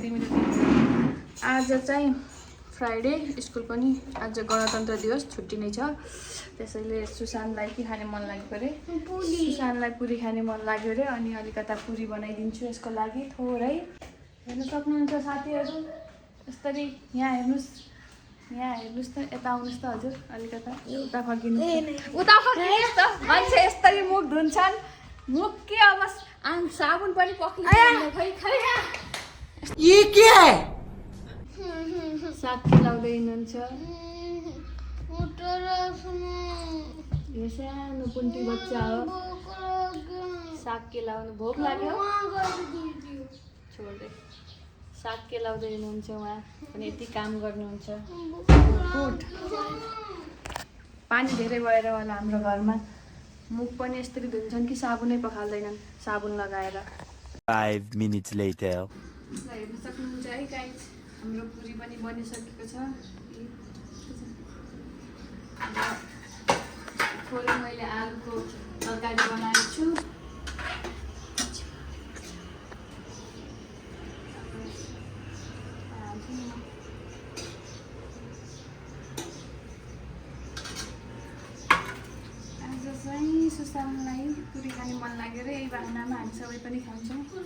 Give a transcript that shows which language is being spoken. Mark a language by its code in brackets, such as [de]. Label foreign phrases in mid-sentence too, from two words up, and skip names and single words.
[ne] तिमीले आज चाहिँ [en] Friday school [ne] पनि आज गणतन्त्र दिवस छुट्टी नै छ त्यसैले सुशान्तलाई के खाने मन लागेको अरे सुशान्तलाई पुरी खाने मन लाग्यो अरे अनि अलिकता पुरी बनाइदिन्छु यसको लागि थोरै हेर्न सक्नुहुन्छ साथीहरू यसरी यहाँ हेर्नुहोस् त यता आउनुहोस् त हजुर अलिकता उता फर्किनु उता फर्किनुहोस् त मान्छे यसरी मुख धुन्छन् मुख के अब साबुन पनि पक्रिनु खै [hi] ये के है [ne] साग खिलाउँदै हुनुहुन्छ यो सानो पुन्टी बच्चा हो साग केलाउनु भोक लाग्यो छोड्दै साग केलाउँदै हुनुहुन्छ उहाँ पनि यति काम गर्नुहुन्छ गुड पानी धेरै भएर होला हाम्रो घरमा मुख पनि यसरी धुन्छन् कि साबुनै पखाल्दैनन् साबुन लगाएर [en] 5 minutes later [ne] हेर्न सक्नुहुन्छ है गाइज हाम्रो पुरी पनि बनिसकेको छ थोरै मैले आलुको तरकारी बनाएको छु सुशान्तलाई पुरी खाने मन लाग्यो अरे यही बहानामा हामी सबै पनि खान्छौँ